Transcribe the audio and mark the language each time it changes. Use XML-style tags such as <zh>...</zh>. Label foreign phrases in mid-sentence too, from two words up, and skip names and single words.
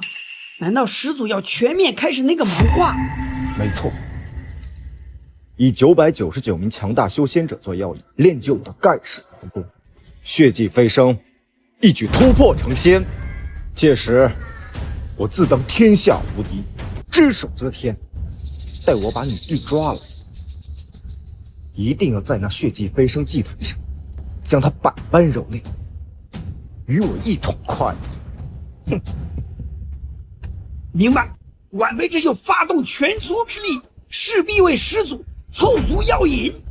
<zh>難道始祖要全面開始那個謀劃？沒錯，以999名強大修仙者做藥引，練就我的蓋世武功，血祭飛升，一舉突破成仙。屆時，我自當天下無敵，只手遮天。待我把女帝抓來，一定要在那血祭飛升祭壇上，將她百般蹂躪， 与我一统快意。哼！明白。晚辈这就发动全族之力，势必为始祖凑足药引。</zh>